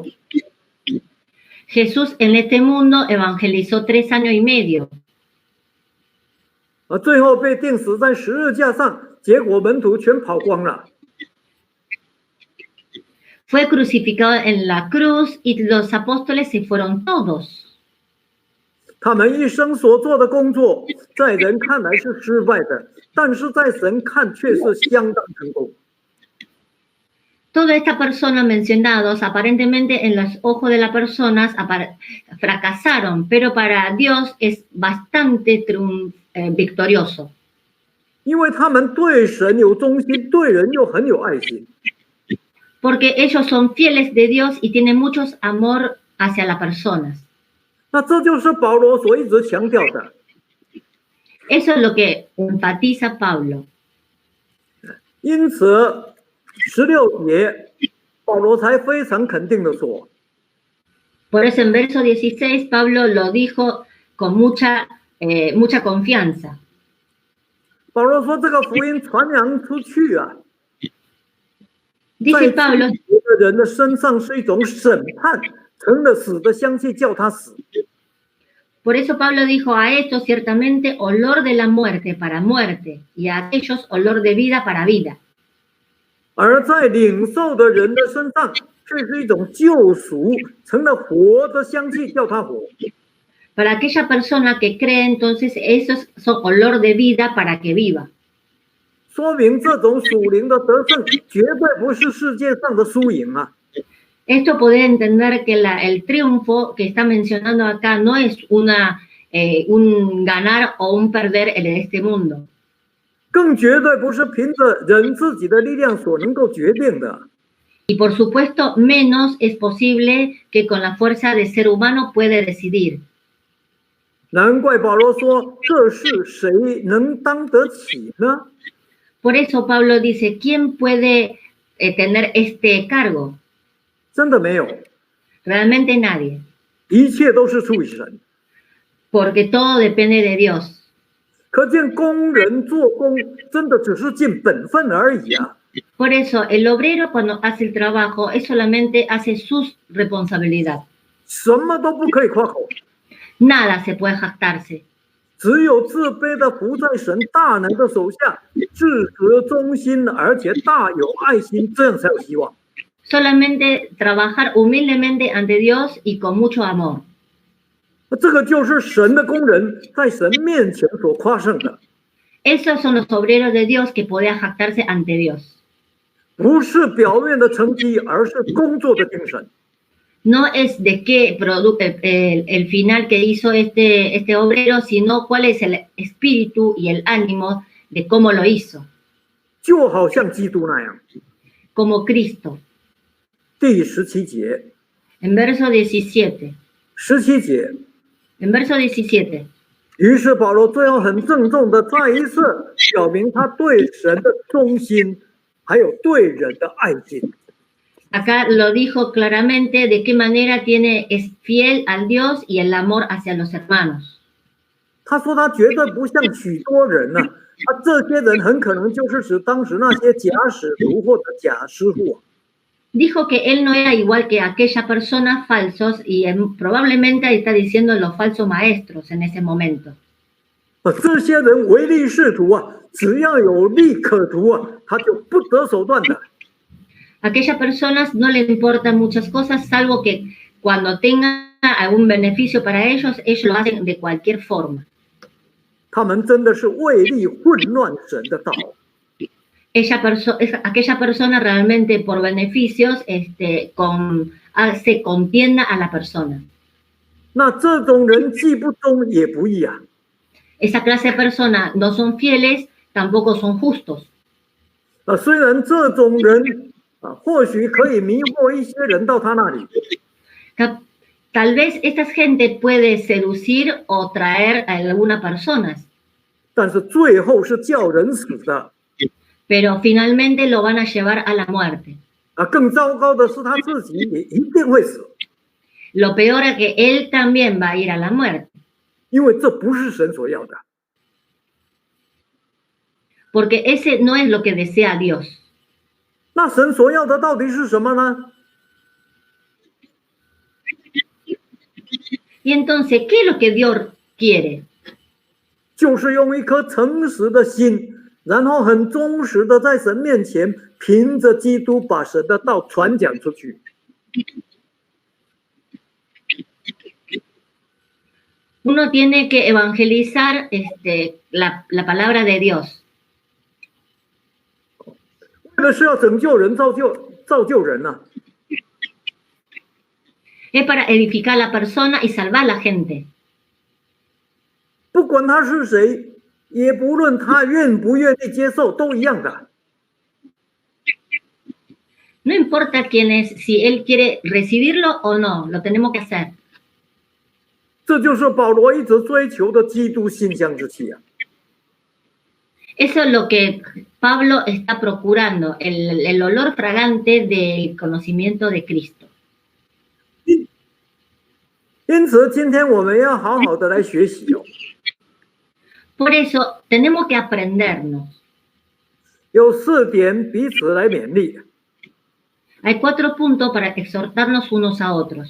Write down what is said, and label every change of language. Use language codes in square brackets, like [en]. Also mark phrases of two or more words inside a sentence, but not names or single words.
[es] Jesús en este mundo evangelizó 3 años y medio. [zh] 最后被钉死在十字架上，结果门徒全跑光了。 [es] Fue crucificado en la cruz y los apóstoles se fueron todos. [zh] 他们一生所做的工作，在人看来是失败的，但是在神看却是相当成功。 [es] Todas estas personas mencionadas, aparentemente en los ojos de las personas, fracasaron, pero para Dios es bastante victorioso. [zh] 因为他们对神有忠心，对人又很有爱心。 [es] Porque ellos son fieles de Dios y tienen mucho amor hacia las personas. [zh] 那这就是保罗所一直强调的。 [es] Eso es lo que enfatiza Pablo. [zh] 因此，16节，保罗才非常肯定的说。 [es] Por eso en verso 16 Pablo lo dijo con mucha confianza. [zh] 保罗说：“这个福音传扬出去 [es] Dice Pablo, [zh] 一个人的身上是一种审判，成了死的香气，叫他死。 [es] por eso Pablo dijo a estos ciertamente olor de la muerte para muerte y a aquellos olor de vida para vida. [zh] 而在领受的人的身上，却是一种救赎，成了活的香气，叫他活。 [es] Para aquella persona que cree, entonces esos son olor de vida para que viva. [zh] 说明这种属灵的得胜，绝对不是世界上的输赢啊！ [es] Esto puede entender que el triunfo que está mencionando acá no es un ganar o un perder en este mundo. [zh] 更绝对不是凭着人自己的力量所能够决定的。 [es] Y por supuesto, menos es posible que con la fuerza de ser humano puede decidir. [zh] 难怪保罗说：“这事谁能当得起呢？” [es] Por eso Pablo dice, ¿quién puede tener este cargo? [zh] 真的没有， [es] Realmente nadie, [zh] 一切都是出于神。 [es] porque todo depende de Dios. [zh] 可见工人做工真的只是尽本分而已啊！ [es] Por eso el obrero cuando hace el trabajo es solamente hace su responsabilidad. [zh] 什么都不可以夸口， [es] Nada se puede jactarse. [zh] 只有自卑的服在神大能的手下，至死忠心，而且大有爱心，这样才有希望。 [es] Solamente trabajar humildemente ante Dios y con mucho amor. [zh] 这个就是神的工人在神面前所夸胜的， [es] Esos son los obreros de Dios que podían jactarse ante Dios. [zh] 不是表面的成绩，而是工作的精神。 [es] No es de qué el final que hizo este obrero, sino cuál es el espíritu y el ánimo de cómo lo hizo. [zh] 就好像基督那样。 [es] Como Cristo. [zh] 第17节， [es] En verso 17. [zh] 17节。 [es] En verso 17. [zh] 于是保罗最后很郑重的再一次表明他对神的忠心，还有对人的爱心。 [es] Acá lo dijo claramente de qué manera es fiel al Dios y el amor hacia los hermanos. [zh] 他说他绝对不像许多人啊，这些人很可能就是指当时那些假使徒或者假师傅。 [es] Dijo que él no era igual que aquellas personas falsos y probablemente está diciendo los falsos maestros en ese momento. [zh] 这些人唯利是图啊，只要有利可图啊，他就不择手段的。 [es] Aquellas personas no les importan muchas cosas, salvo que cuando tengan algún beneficio para ellos lo hacen de cualquier forma. [zh] 他们真的是为利混乱神的道。 [es] Aquella persona realmente por beneficios hace contienda a la persona. [zh] 那这种人既不忠也不义啊。 [es] Esa clase de personas no son fieles, tampoco son justos. [zh] 虽然这种人或许可以迷惑一些人到他那里， [es] Tal vez esta gente puede seducir o traer a algunas personas. [zh] 但是最后是叫人死的。 [es] Pero finalmente lo van a llevar a la muerte. [zh] 更糟糕的是他自己也一定会死。 [es] Lo peor es que él también va a ir a la muerte. [zh] 因为这不是神所要的。 [es] Porque ese no es lo que desea Dios. [zh] 那神所要的到底是什么呢？ [es] Y entonces, ¿qué es lo que Dios quiere? [zh] 就是用一颗诚实的心，然后很忠实的在神面前，凭着基督把神的道传讲出去。 [es] Uno tiene que evangelizar la palabra de Dios. [zh] 为了是要拯救人、造就人啊。 [es] Es para edificar a la persona y salvar a la gente. [zh] 不管他是谁，也不论他愿不愿意接受，都一样的。 [es] No importa quién es, si él quiere recibirlo o no, lo tenemos que hacer. [zh] 这就是保罗一直追求的基督馨香之气啊。 [es] Eso es lo que Pablo está procurando, el olor fragante del conocimiento de Cristo. [zh] 因此，今天我们要好好的来学习哦。 [es] Por eso tenemos que aprendernos. [zh] 有4点彼此来勉励。 [es] Hay 4 puntos para exhortarnos unos a otros.